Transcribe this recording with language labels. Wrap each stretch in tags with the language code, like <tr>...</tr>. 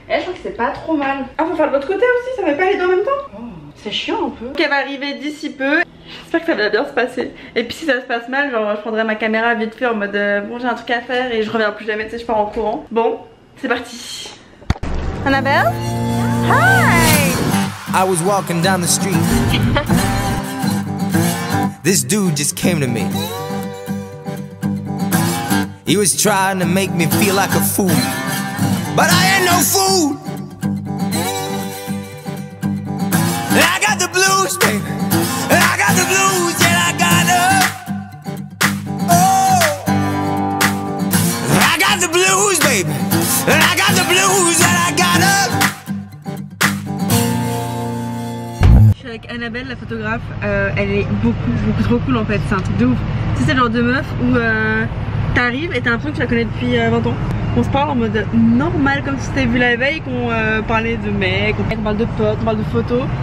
<fr>Eh je crois que c'est pas trop mal. Ah faut faire de l'autre côté aussi, ça fait pas les deux en même temps. Oh, c'est chiant un peu. Donc elle va arriver d'ici peu. J'espère que ça va bien se passer. Et puis si ça se passe mal, genre je prendrai ma caméra vite fait en mode bon j'ai un truc à faire et je reviens plus jamais, tu sais je pars en courant. Bon, c'est parti. Annabelle? Hi!</fr> <en>I was walking down the street. This dude just came to me. He was trying to make me feel like a fool, but I ain't no fool. And I got the blues, baby. And I got the blues, yeah, I got them. Oh, I got the blues, baby. And I got the blues, and I got them.</en> <fr>Je suis avec Annabelle, la photographe. Elle est beaucoup trop cool en fait. C'est un truc de ouf. C'est le genre de meuf où t'arrives et t'as l'impression que tu la connais depuis 20 ans. On se parle en mode normal comme si t'avais vu la veille, qu'on parlait de mecs, on parle de potes, on parle de photos.</fr>